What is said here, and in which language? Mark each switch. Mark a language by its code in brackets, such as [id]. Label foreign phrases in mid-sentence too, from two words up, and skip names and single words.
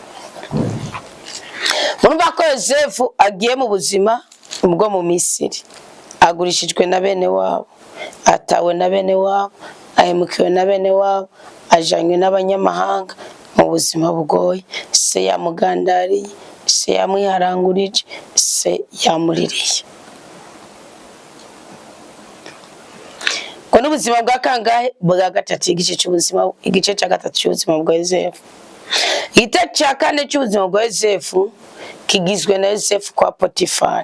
[rn] Murumva ko Yosefu agiye mu buzima bwo mu Misiri, agurishijwe na bene wabo, atawe na bene wabo, ahemukiwe na bene wabo, ajanywe n'abanyamahanga mu buzima bugoye. Se yamugandariye, se yamwiharangurije, se yamuririye. Ko n'ubuzima bwa kangahe? Bwa gatatu, igice cy'ubuzima, igice cya gatatu cy'ubuzima bwa Yosefu. Igice cya kane cy'ubuzima bwa Yosefu kigizwe na Yosefu kwa Potifari.